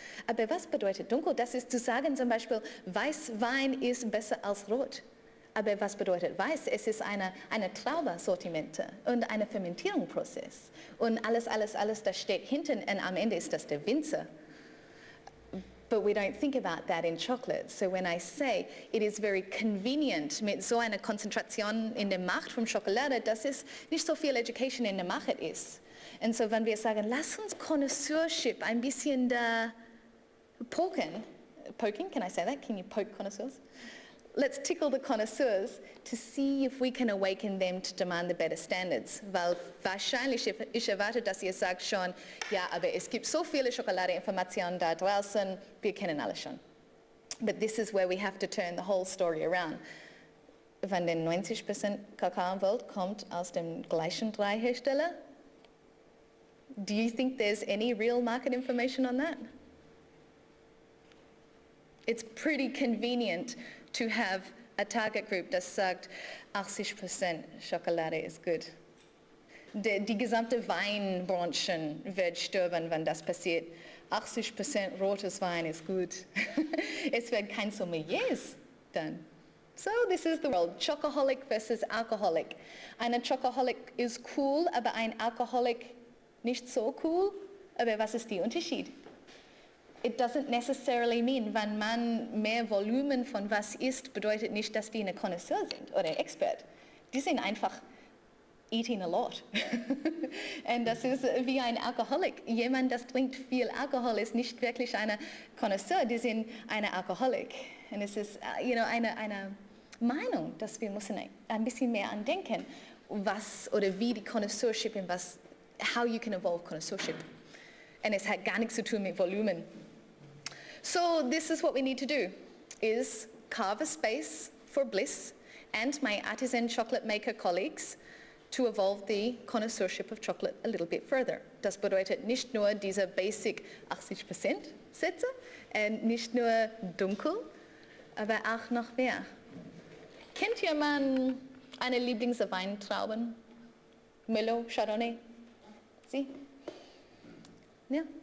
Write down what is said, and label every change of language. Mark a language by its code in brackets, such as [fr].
[de] Aber was bedeutet dunkel? Das ist zu sagen, zum Beispiel, Weißwein ist besser als Rot. Aber was bedeutet weiß? Es ist eine Traubensortimente und ein Fermentierungsprozess. Und alles, das steht hinten und am Ende ist das der Winzer. [en] But we don't think about that in chocolate. So when I say it is very convenient [de] mit so einer Konzentration in der Macht von Schokolade, dass es nicht so viel Education in der Macht ist. Und so wenn wir sagen, lass uns Connoisseurship ein bisschen da poken, [en] can I say that? Can you poke connoisseurs? Let's tickle the connoisseurs to see if we can awaken them to demand the better standards. [de] Weil wahrscheinlich, ich erwarte, dass ihr sagt schon, ja, aber es gibt so viele Schokoladeinformationen da draußen, wir kennen alles schon. [en] But this is where we have to turn the whole story around. [de] Wenn denn 90% Kakao im Welt kommt aus dem gleichen 3 Hersteller, [en] do you think there's any real market information on that? It's pretty convenient to have a target group [de] das sagt, 80% Schokolade ist gut. Die gesamte Weinbranche wird sterben, wenn das passiert. 80% rotes Wein ist gut. Es wird kein Sommeliers dann. [en] So this is the world, Chocoholic versus Alcoholic. [de] Eine Chocoholic ist cool, aber ein Alcoholic nicht so cool. Aber was ist der Unterschied? [en] It doesn't necessarily mean, [de] wenn man mehr Volumen von was isst, bedeutet nicht, dass die eine Connoisseur sind oder Expert. Die sind einfach [en] eating a lot. [de] Und das ist wie ein Alkoholik. Jemand, das trinkt viel Alkohol, ist nicht wirklich eine Connoisseur, die sind eine Alkoholik. Und es ist eine Meinung, dass wir müssen ein bisschen mehr andenken, was oder wie die Connoisseurship und [en] how you can evolve Connoisseurship. [de] Und es hat gar nichts zu tun mit Volumen. [en] So this is what we need to do, is carve a space for Bliss and my artisan chocolate maker colleagues to evolve the connoisseurship of chocolate a little bit further. [de] Das bedeutet nicht nur diese basic 80% Sätze und nicht nur dunkel, aber auch noch mehr. Kennt jemand eine Lieblingsweintrauben? Merlot, Chardonnay? Sie? Ja?